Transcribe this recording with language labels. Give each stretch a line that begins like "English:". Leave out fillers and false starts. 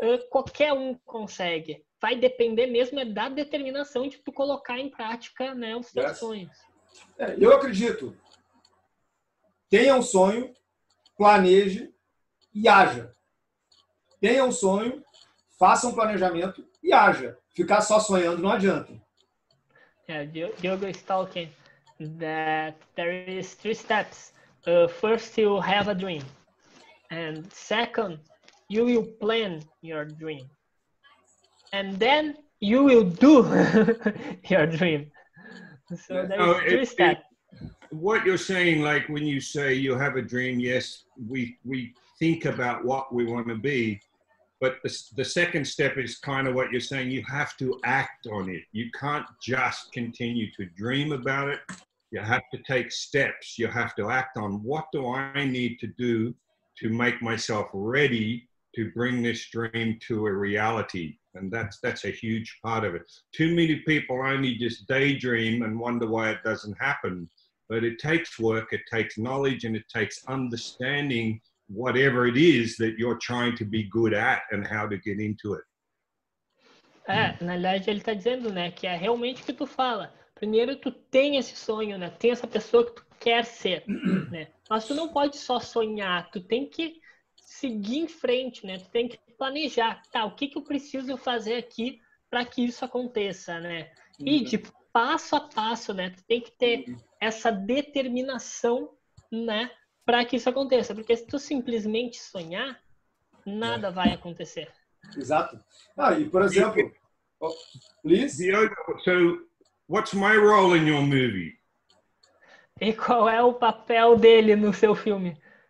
Portuguese: Qualquer um consegue. Vai depender mesmo da determinação de tu colocar em prática, né, os teus sonhos. Eu acredito. Tenha um sonho, planeje e haja. Tenha um sonho, faça um planejamento e haja. Ficar só sonhando não adianta.
English: Diogo is talking that there is 3 steps. First, you have a dream. And second, you will plan your dream. And then you will do your dream. So there is 3 steps. What you're saying, like when you say you have a dream, yes, we think about what we want to be. But the second step is kind of what you're saying. You have to act on it. You can't just continue to dream about it. You have to take steps. You have to act on what do I need to do to make myself ready to bring this dream to a reality. And that's a huge part of it. Too many people only just daydream and wonder why it doesn't happen. But it takes work, it takes knowledge, and it takes understanding whatever it is that you're trying to be good at and how to get into it.
Portuguese: Na verdade, ele está dizendo, né, que é realmente o que tu fala. Primeiro, tu tem esse sonho, né? Tem essa pessoa que tu quer ser, né? Mas tu não pode só sonhar, tu tem que seguir em frente, né? Tu tem que planejar, o que eu preciso fazer aqui para que isso aconteça, né? E de passo a passo, né? Tu tem que ter essa determinação, né? Para que isso aconteça, porque se tu simplesmente sonhar, nada vai acontecer. Exato. E por exemplo,
English: please. Diogo, so what's my role in your movie?
Portuguese: E qual é o papel dele no seu filme?